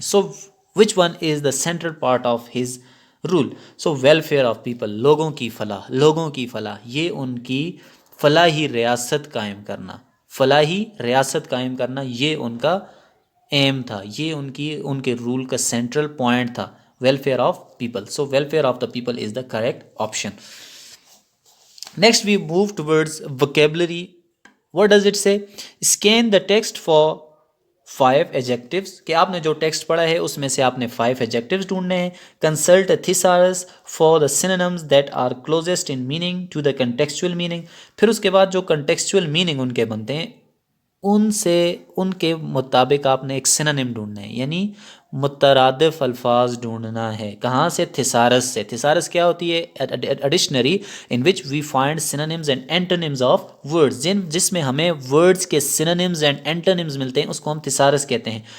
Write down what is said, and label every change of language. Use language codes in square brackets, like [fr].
[en] So which one is the central part of his role? So welfare of people, [ur] لوگوں کی فلاح، لوگوں کی فلاح، یہ ان کی فلاحی ریاست قائم کرنا، فلاحی ریاست قائم کرنا، یہ ان کا ایم تھا، یہ ان کے رول کا سینٹرل پوائنٹ تھا، [en] Welfare of people. So welfare of the people is the correct option. Next we move towards vocabulary. What does it say? Scan the text for 5 adjectives. [ur] کہ آپ نے جو ٹیکسٹ پڑھا ہے اس میں سے آپ نے 5 adjectives ڈھونڈنے ہیں. [en] Consult a thesaurus for the synonyms that are closest in meaning to the contextual meaning. [ur] پھر اس کے بعد جو contextual meaning ان کے بنتے ہیں ان کے مطابق آپ نے ایک سینونیم ڈھونڈنا ہے، یعنی مترادف الفاظ ڈھونڈنا ہے. کہاں سے؟ تھیسارس سے. تھیسارس کیا ہوتی ہے؟ [en] a dictionary in which we find synonyms and antonyms of words, [ur] جس میں ہمیں ورڈز کے سینونیمز اینڈ اینٹونیمز ملتے ہیں، اس کو ہم تھیسارس کہتے ہیں.